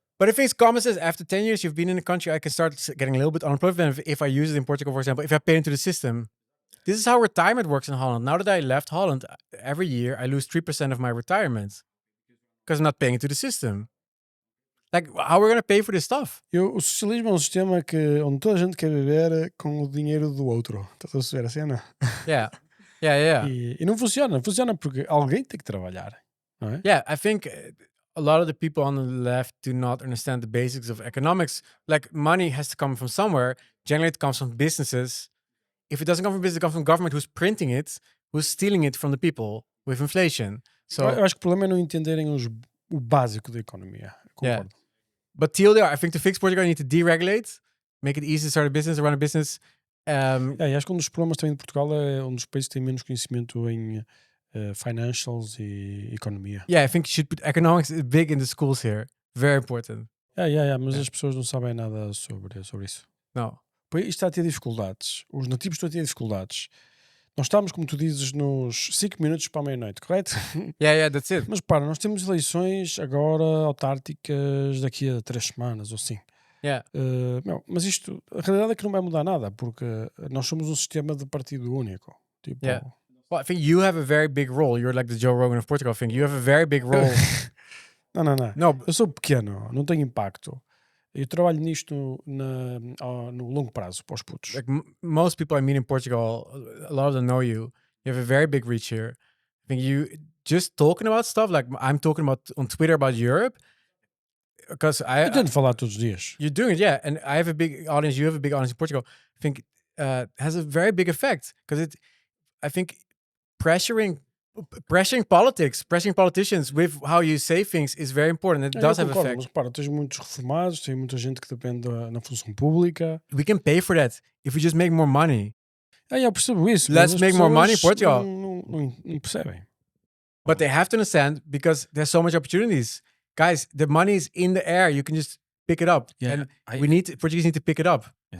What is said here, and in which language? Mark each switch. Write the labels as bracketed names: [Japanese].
[English] But if it's common sense, after 10 years you've been in the country, I can start getting a little bit unemployment if I use it in Portugal, for example, if I pay into the system. This is how retirement works in Holland. Now that I left Holland, every year I lose 3% of my retirement because I'm not paying into the system. Like, how are we going to pay for this stuff? [Portuguese] O socialismo é um sistema onde toda a gente quer viver com o dinheiro do outro. Estás a perceber a cena? [English] Yeah. [Portuguese] E não funciona. Funciona porque alguém tem que trabalhar. Não é? [English] Yeah, I think a lot of the people on the left do not understand the basics of economics. Like, money has to come from somewhere. Generally, it comes from businesses. If it doesn't come from business, it comes from government who's printing it, who's stealing it from the people with inflation. So [Portuguese] eu acho que o problema é não entenderem o básico da economia. Concordo. [English] Yeah. But till there, I think to fix Portugal, you need to deregulate, make it easy to start a business, run a business. [Portuguese] E acho que um dos problemas também de Portugal é um dos países que tem menos conhecimento em financials e economia. [English] Yeah, I think you should put economics big in the schools here. Very important. [Portuguese] Mas as pessoas não sabem nada sobre isso. [English] No. [Portuguese] Isto está a ter dificuldades. Os nativos estão a ter dificuldades. Nós estamos, como tu dizes, nos 5 minutos para a meia-noite, correto? [English] Yeah, that's it. [Portuguese] Mas para, nós temos eleições agora autárquicas daqui a 3 semanas ou assim. [English] Yeah. [Portuguese] Mas isto, a realidade é que não vai mudar nada, porque nós somos um sistema de partido único. Tipo, [English] Yeah. Well, I think you have a very big role. You're like the Joe Rogan of Portugal. I think you have a very big role. [Portuguese] Não. [English] No, [Portuguese] Eu sou pequeno, não tenho impacto. Eu trabalho nisto no longo prazo, para os putos. [English] like most people I meet in Portugal, a lot of them know you. You have a very big reach here. I think you just talking about stuff like I'm talking about on Twitter about Europe because [Portuguese] Eu tento falar todos os dias. [English] you're doing it, yeah. And I have a big audience. You have a big audience in Portugal. I think has a very big effect because I think pressuring politics, pressuring politicians with how you say things is very important. It does have [Portuguese] concordo, [English] effect. [Portuguese] mas repara, tens muitos reformados, tem muita gente que depende na função pública. [English] We can pay for that if we just make more money. [Portuguese] Eu percebo isso. [English] Let's [Portuguese] mas as [English] make more money in [Portuguese] pessoas [English] Portugal. [Portuguese] Não percebem. [English] But they have to understand because there's so much opportunities. Guys, the money is in the air. You can just pick it up. Yeah, And Portuguese need to pick it up. Yes.